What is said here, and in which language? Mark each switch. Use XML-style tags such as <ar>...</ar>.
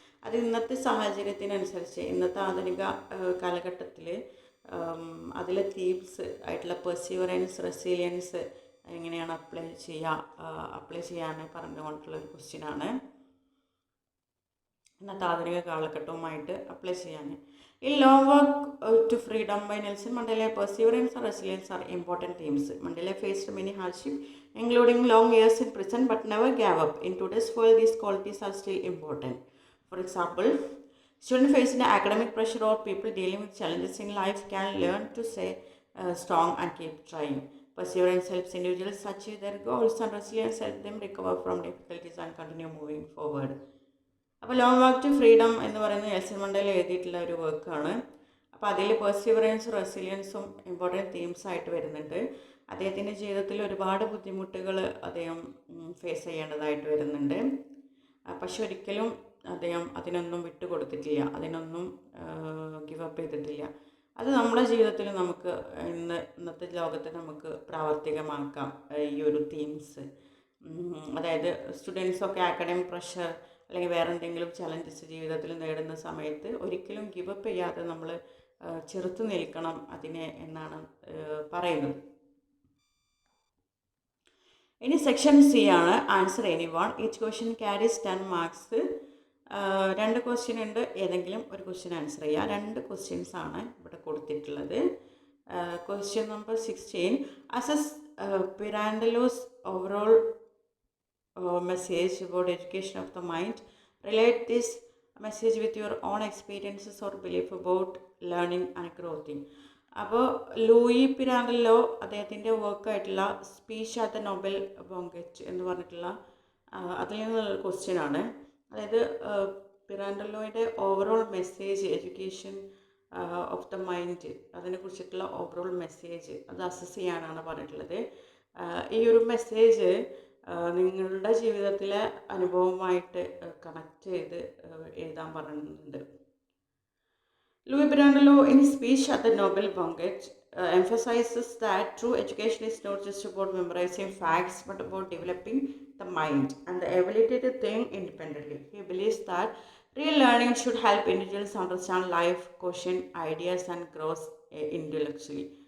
<ml>അത് ഇന്നത്തെ സാഹചര്യത്തിനനുസരിച്ച്, ഇന്നത്തെ ആധുനിക കാലഘട്ടത്തിൽ അതിലെ തീംസ് ആയിട്ടുള്ള പെർസീവറൻസ്, റെസിലിയൻസ് എങ്ങനെയാണ് അപ്ലൈ ചെയ്യാൻ പറഞ്ഞുകൊണ്ടുള്ളൊരു ക്വസ്റ്റ്യനാണ്. ഇന്നത്തെ ആധുനിക കാലഘട്ടവുമായിട്ട് അപ്ലൈ ചെയ്യാൻ.</ml> <en>In Long Walk to Freedom by Nelson Mandela, perseverance and resilience are important themes. Mandela faced many hardships, including long years in prison, but never gave up. In today's world, these qualities are still important. For example, students facing academic pressure or people dealing with challenges in life can learn to stay strong and keep trying. Perseverance helps individuals achieve their goals, and resilience helps them recover from difficulties and continue moving forward.</en> <ml>അപ്പോൾ long walk to freedom എന്ന് പറയുന്നത് Nelson Mandela എഴുതിയിട്ടുള്ള ഒരു വർക്കാണ്. അപ്പോൾ അതിൽ പെർസിവറൻസും റെസിലിയൻസും important themes ആയിട്ട് വരുന്നുണ്ട്. അദ്ദേഹത്തിൻ്റെ ജീവിതത്തിൽ ഒരുപാട് ബുദ്ധിമുട്ടുകൾ അദ്ദേഹം ഫേസ് ചെയ്യേണ്ടതായിട്ട് വരുന്നുണ്ട്. പക്ഷെ ഒരിക്കലും അദ്ദേഹം അതിനൊന്നും വിട്ടുകൊടുത്തിട്ടില്ല, അതിനൊന്നും ഗിവ് അപ്പ് ചെയ്തിട്ടില്ല. അത് നമ്മുടെ ജീവിതത്തിൽ നമുക്ക് ഇന്നത്തെ ലോകത്ത് നമുക്ക് പ്രാവർത്തികമാക്കാം ഈ ഒരു തീംസ്. അതായത് സ്റ്റുഡൻസൊക്കെ അക്കാഡമിക് പ്രഷർ അല്ലെങ്കിൽ വേറെ എന്തെങ്കിലും ചലഞ്ചസ് ജീവിതത്തിൽ നേടുന്ന സമയത്ത് ഒരിക്കലും ഗിവ് അപ്പ് ചെയ്യാതെ നമ്മൾ ചെറുത്തു നിൽക്കണം അതിനെ എന്നാണ് പറയുന്നത്. ഇനി സെക്ഷൻ സി ആണ്,</ml> <en>Answer any one. Each question carries 10 marks.</en> <ml>2 question ഉണ്ട്, ഏതെങ്കിലും ഒരു ക്വസ്റ്റ്യൻ ആൻസർ ചെയ്യുക. 2 ക്വസ്റ്റ്യൻസ് ആണ് ഇവിടെ കൊടുത്തിട്ടുള്ളത്.</ml> <en>Question number 16, assess Pirandello's overall message about education of the mind. Relate this message with your own experiences or belief about learning and growing.</en> <ml>അപ്പോൾ Louis പിരാൻഡലോ അദ്ദേഹത്തിൻ്റെ വർക്കായിട്ടുള്ള</ml> <en>speech at the Nobel banquet</en> <ml>എന്ന് പറഞ്ഞിട്ടുള്ള അതിൽ നിന്നുള്ള ക്വസ്റ്റ്യനാണ്. അതായത് പിരാൻഡലോയുടെ overall message,</ml> <en>education of the mind,</en> <ml>അതിനെക്കുറിച്ചിട്ടുള്ള overall message അത് assess ചെയ്യാനാണ് പറഞ്ഞിട്ടുള്ളത്. ഈ ഒരു മെസ്സേജ് നിങ്ങളുടെ ജീവിതത്തിലെ അനുഭവമായിട്ട് കണക്ട് ചെയ്ത് എഴുതാൻ പറഞ്ഞിട്ടുണ്ട്.</ml> <en>Luigi Pirandello in his speech at the Nobel banquet emphasizes that true education is not just about memorizing facts but about developing the mind and the ability to think independently. He believes that real learning should help individuals understand life, question ideas and grow intellectually.</en>